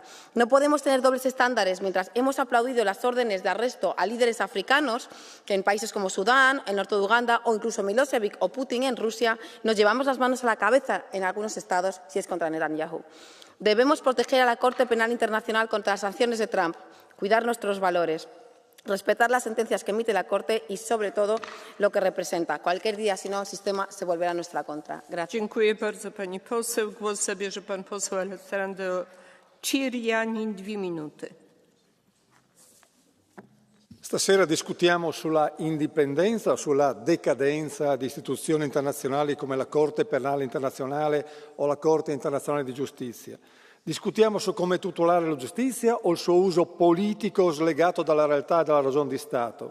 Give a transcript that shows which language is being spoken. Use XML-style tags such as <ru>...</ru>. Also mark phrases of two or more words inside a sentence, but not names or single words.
<es>No podemos tener dobles estándares mientras hemos aplaudido las órdenes de arresto a líderes africanos que en países como Sudán, el norte de Uganda o incluso Milosevic o Putin en Rusia, nos llevamos las manos a la cabeza en algunos estados si es contra Netanyahu. Debemos proteger a la Corte Penal Internacional contra las sanciones de Trump, cuidar nuestros valores, respetar las sentencias que emite la Corte y, sobre todo, lo que representa. Cualquier día, si no, el sistema se volverá en nuestra contra. Gracias.</es> <pl>Dziękuję bardzo pani poseł. Głos zabierze pan poseł Alessandro Ciriani, 2 minuty.</pl> <it>Stasera discutiamo sulla indipendenza o sulla decadenza di istituzioni internazionali come la Corte Penale Internazionale o la Corte Internazionale di Giustizia. Discutiamo su come tutelare la giustizia o il suo uso politico slegato dalla realtà e dalla ragione di Stato.</it>